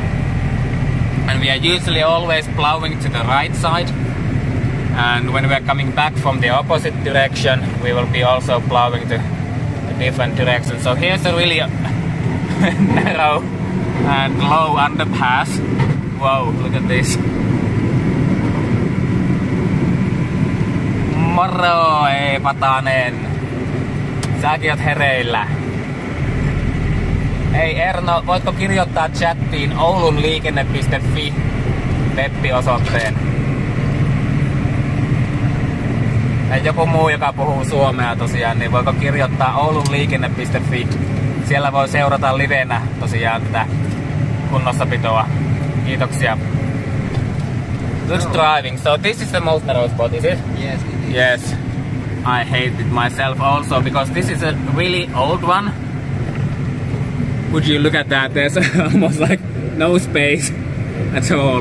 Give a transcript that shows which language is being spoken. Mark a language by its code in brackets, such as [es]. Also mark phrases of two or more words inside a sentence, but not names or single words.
[en] And we are usually always plowing to the right side. And when we are coming back from the opposite direction, we will be also plowing to a different direction. So here's a really narrow and low underpass. Wow, look at this. [fi] Moro, ei Patanen. Säkin oot hereillä. Hei Erno, voitko kirjoittaa chattiin oulunliikenne.fi web-osoitteen? Ja joku muu, joka puhuu suomea tosiaan, niin voiko kirjoittaa oulunliikenne.fi. Siellä voi seurata livenä tosiaan tätä kunnossapitoa. Kiitoksia. [en] Good driving. So this is the most narrow spot, is it? Yes, it is. Yes. I hate it myself also because this is a really old one. Would you look at that? There's almost like no space at all.